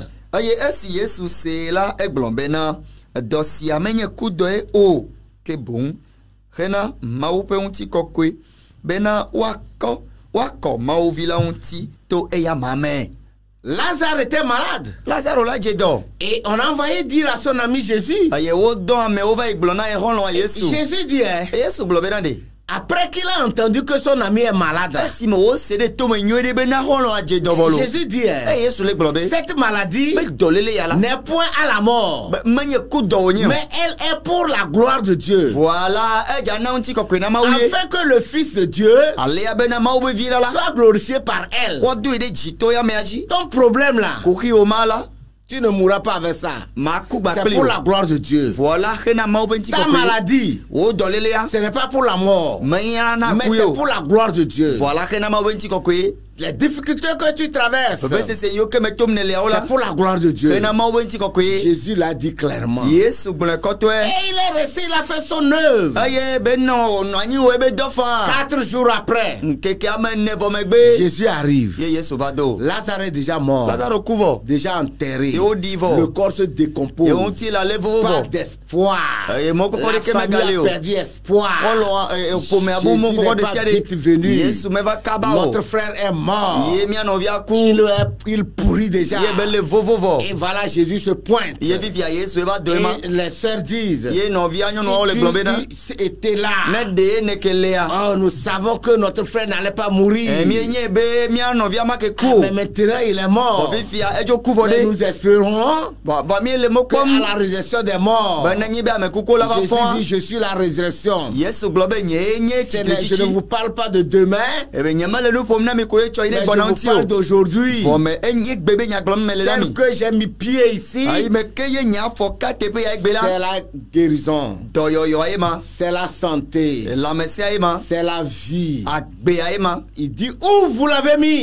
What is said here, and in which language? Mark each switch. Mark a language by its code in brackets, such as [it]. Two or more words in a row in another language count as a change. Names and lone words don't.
[ee] eye esi yesu see la egblɔ bena dɔ sia menye kudɔe o ke boŋ hena mawu ƒe ŋutikɔkɔe bena woakɔ mawu vi la ŋuti to eya ma me [fr] Lazare était malade. [ee] lazaro la dze dɔ [fr] Et on a envoyé dire à son ami Jésus. [ee] eye wodɔ amewo va yi gblɔ na ye xɔlɔ̃a yesu [fr] Jésus dit, hein, [ee] yesu gblɔ bena ɖe [fr] après qu'il a entendu que son ami est malade, [ee] esime wose ɖe tome nyuie ɖe bena xɔlɔ̃a dze dɔ vɔ lo [fr] Jésus dit, hein, [ee] eye yesu le gblɔ be [fr] cette maladie [ee] be dɔléle ya la [fr] n'est point à la mort, [ee] be menye kudɔ wònye o [fr] mais elle est pour la gloire de Dieu, [ee] voila edza na ŋutikɔkɔe na mawu ye [fr] afin que le Fils de Dieu [ee] alea bena mawu be vi la la [fr] soit glorifié par elle. [ee] woadoe ɖe dzito ya mea dzi [fr] Ton problème là, [ee] koxi wo ma la [fr] tu ne mourras pas avec ça. [ee] maku [fr] C'est [ee] gbakpli [fr] pour [ee] o [fr] la gloire de Dieu. [ee] voila hena mawu be [fr] Ta [ee] ŋutikɔkɔe [fr] maladie, [ee] wo dɔlélea [fr] ce n'est pas pour la mort, [ee] menya na [fr] mais [ee] ku ye [fr] c'est [ee] o [fr] pour la gloire de Dieu. [ee] voila hena mawu be ŋutikɔkɔe [fr] Les difficultés que tu traverses, [ee] veve sese yiwo ke me tom ne leawo [fr] c'est la pour la gloire de Dieu. [ee] hena mawu be ŋutikɔkɔe [fr] Jésus l'a dit clairement. [ee] yesu gblɔe kɔtɔe [fr] Et il est resté, il a fait son œuvre. [ee] eye bena wònɔ anyi wo ebe dɔ faa [fr] 4 jours après, [ee] nkeke ame ene vɔ megbe [fr] Jésus arrive. [ee] ye yesu va do [fr] Lazare est déjà mort, [ee] lazaro ku vɔ [fr] déjà enterré. [ee] ye woɖi [fr] Le [ee] vɔ [fr] corps se [ee] ye [fr] décompose. [ee] ŋuti la le vovo [fr] Pas [ee] vɔ [fr] d'espoir. [ee] eye mɔkɔkɔ [fr] La [ee] ɖeke [fr] famille [ee] megali [fr] a [ee] o [fr] perdu espoir. [ee] xɔlɔ ƒome abo [fr] Jésus [ee] mɔkɔkɔ [fr] n'est [ee] ɖe sia [fr] pas vite venu. [ee] ɖe yesu meva kaba o [fr] Notre frère est mort. [ee] ye mia nɔvia ku [fr] Il pourrit déjà. [ee] ye be le vovo [fr] Et [ee] vɔ [fr] voilà, Jésus se pointe. [ee] ye fifia yesu eva do ema [fr] Et les sœurs disent, [ee] ye nɔvia nyɔnuawo le gblɔ bena [fr] si tu étais là, [ee] ne ɖe neke lea [fr] oh, nous savons que notre frère n'allait pas mourir. [ee] mienye be mia nɔvia make ku o [fr] Mais maintenant, il est mort. [ee] bɔ fifia edzo ku vɔ [fr] Mais [ee] ɖe [fr] nous espérons [ee] va mi le mo [fr] qu'à [ee] kpɔm [fr] la résurrection des morts, [ee] be nenyi be ame kuku la va [fr] Jésus [ee] fɔa [fr] dit, je suis la résurrection. [ee] yesu gblɔ be nye nye [fr] Je ne vous [ee] tsitretsitsi [fr] parle pas de demain, [ee] ebe nye mele nu ƒom na mi ko ɖe [fr] Mais je vous parle d'aujourd'hui. Tel que j'ai mis pied ici, c'est la guérison, c'est la santé, c'est la vie. Il dit où vous l'avez mis.